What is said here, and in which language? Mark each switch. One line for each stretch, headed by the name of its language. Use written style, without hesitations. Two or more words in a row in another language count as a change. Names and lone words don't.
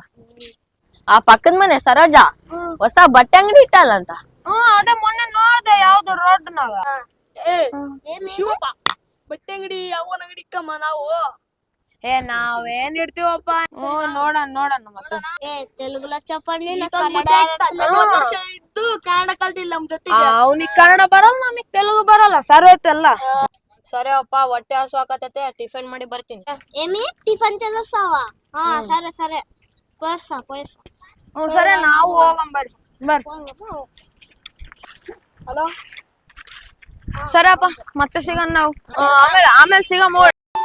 Kannada: ಆ ಪಕ್ಕದ ಮನೆ ಸರೋಜಾ ಹೊಸ ಬಟ್ಟೆ ಅಂಗಡಿ ಇಟ್ಟಲ್ಲ. ಅದೇ ಮೊನ್ನೆ ನೋಡ್ದೆ ಯಾವ್ದು ರೋಡ್ನಾಗ. ಶಿವಪ್ಪ ಬಟ್ಟೆ ಅಂಗಡಿ ಅವನ ಅಂಗಡಿ ಕಮ್ಮ ನಾವು. ನಾವೇನ್ ಇಡ್ತೀವಪ್ಪ. ನೋಡಣ ಮತ್ತೆ.
Telugu: తెలుగులో చెప్పండి
Kannada: ವರ್ಷ ಇದ್ದು ಕನ್ನಡ ಕಲ್ತಿಲ್ಲ ನಮ್ ಜೊತೆಗೆ. ಅವ್ನಿಗ್ ಕನ್ನಡ ಬರಲ್ಲ, ನಮಗ್ ತೆಲುಗು ಬರಲ್ಲ, ಸರಿ ಹೋಯ್ತಲ್ಲ. ಸರಿ ಅಪ್ಪ, ಹೊಟ್ಟೆ ಹಸು ಹಾಕತೈತೆ, ಟಿಫಿನ್ ಮಾಡಿ ಬರ್ತೀನಿ.
Telugu: ఏమి టిఫిన్ చేస్తావా? సరే సరే పోయిస్తా.
Kannada: ಸರಿ, ನಾವು ಹೋಗಂ ಬರ್ರಿ. ಹಲೋ ಸರಿ ಅಪ್ಪ, ಮತ್ತೆ ಸಿಗಣ ನಾವು. ಆಮೇಲೆ ಸಿಗಮ್ಮ.